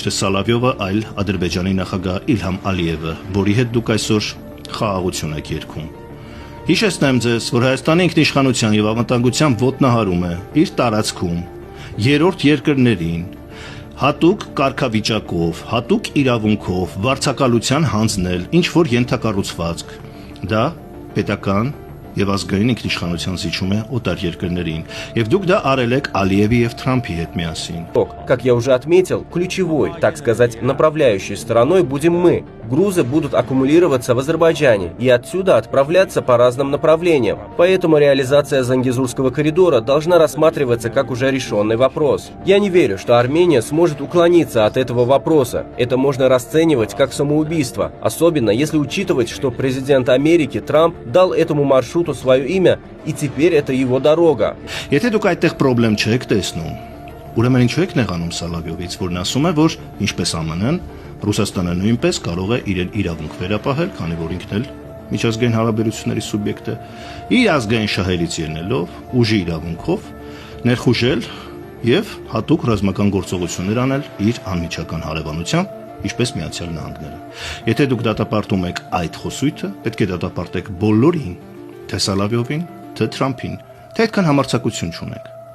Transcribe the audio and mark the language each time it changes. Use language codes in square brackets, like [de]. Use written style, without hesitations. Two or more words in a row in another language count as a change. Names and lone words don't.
[hy] թե Սալավյովը, այլ Ադրբեջանի նախագահ Իլհամ Ալիևը, որի հետ դուք այսօր խաղաղություն եք երգում։ Հիշեցնեմ ձեզ, որ Հայաստանի ինքնիշխանության եւ անվտանգության ոտնահարում է իր տարածքում երրորդ երկրներին հատուկ կարգավիճակով, հատուկ իրավունքով վարձակալության հանձնել ինչ որ ենթակառուցվածք։ Դա պետական եւ ազգային ինքնիշխանության զիջում է օտար երկրներին, եւ դուք դա արել եք Ալիևի եւ Թրամփի հետ միասին։ [ru] Как я уже отметил, ключевой, так сказать, направляющей стороной будем мы. Грузы будут аккумулироваться в Азербайджане и отсюда отправляться по разным направлениям. Поэтому реализация Зангезурского коридора должна рассматриваться как уже решенный вопрос. Я не верю, что Армения сможет уклониться от этого вопроса. Это можно расценивать как самоубийство, особенно если учитывать, что президент Америки Трамп дал этому маршруту свое имя, и теперь это его дорога. [hy] Եթե դուք այդտեղ խնդրեմ չեք տեսնում, ուրեմն ինչու եք նեղանում Սալավյովից, որն ասում է, որ ինչպես ԱՄՆ-ն, Ռուսաստանը նույնպես կարող է իրեն իրավունք վերապահել, քանի որ ինքն էլ միջազգային հարաբերությունների սուբյեկտ է, իր ազգային շահերից ելնելով, ուժի իրավունքով ներխուժել եւ հատուկ ռազմական գործողություններ անել իր անմիջական հարևանությամբ, ինչպես Միացյալ Նահանգները։ Եթե դուք դատապարտում եք այդ խոսույթը, պետք է դատապարտեք բոլորին, թե Սալավյովին, թե Թրամփին, թե այդքան համարձակություն չունեք։